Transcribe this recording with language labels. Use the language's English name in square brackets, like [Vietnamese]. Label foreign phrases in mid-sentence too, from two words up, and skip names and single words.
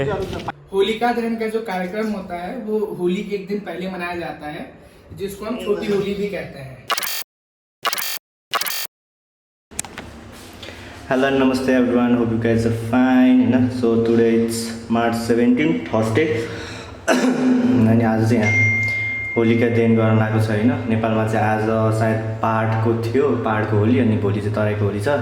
[Hindi] होलिका दहन का जो कार्यक्रम होता है वो होली के एक दिन पहले मनाया जाता है, जिसको हम छोटी होली भी कहते हैं। [English] hello नमस्ते everyone, hope you guys are fine हैन। so today it's March 17 Thursday [Nepali] अनि आज चाहिँ यहाँ होलिका दहन गर्न लागेको छ हैन। नेपालमा चाहिँ आज सायद पहाडको थियो, पहाडको होली, अनि भोलि चाहिँ तराईको होली छ।